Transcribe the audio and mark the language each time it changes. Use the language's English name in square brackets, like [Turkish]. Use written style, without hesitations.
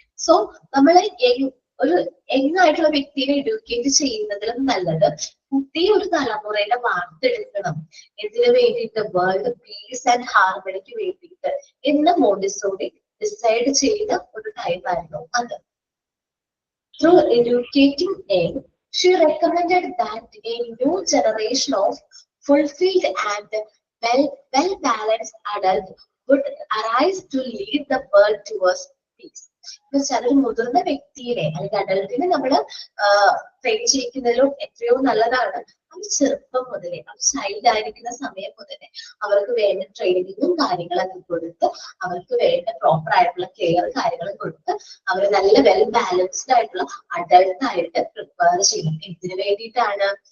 [Malayalam] So നമ്മൾ ഒരു യങ്ങായിട്ടുള്ള വ്യക്തിയെ എഡ്യൂക്കേറ്റ് ചെയ്യുന്നതിലും നല്ലത് പുതിയ ഒരു തലമുറയുടെ വാർത്തെടുക്കണം. എന്തിനു വേണ്ടിയിട്ട്? വേൾഡ് പീസ് ആൻഡ് ഹാർമണിക്ക് വേണ്ടിയിട്ട് എന്ന് മോണ്ടിസോറി ഡിസൈഡ് ചെയ്ത ഒരു ടൈമായിരുന്നു അത്. [English] Through educating young, she recommended that a new generation of fulfilled and well-balanced adults would arise to lead the world towards peace. [Malayalam] ഒരു മുതിർന്ന വ്യക്തിയെ അല്ലെങ്കിൽ അഡൽട്ടിനെ നമ്മള് ട്രെയിൻ ചെയ്യിക്കുന്നതിലും എത്രയോ നല്ലതാണ് അത് ചെറുപ്പം മുതലേ, അവർ ചൈൽഡ് ആയിരിക്കുന്ന സമയം മുതലേ അവർക്ക് വേണ്ട ട്രെയിനിങ്ങും കാര്യങ്ങളൊക്കെ കൊടുത്ത്, അവർക്ക് വേണ്ട പ്രോപ്പർ ആയിട്ടുള്ള കെയർ കാര്യങ്ങൾ കൊടുത്ത് അവര് നല്ല വെൽ ബാലൻസ്ഡ് ആയിട്ടുള്ള അഡൾട്ട് ആയിട്ട് പ്രിപ്പയർ ചെയ്യണം. എന്തിനു വേണ്ടിയിട്ടാണ്?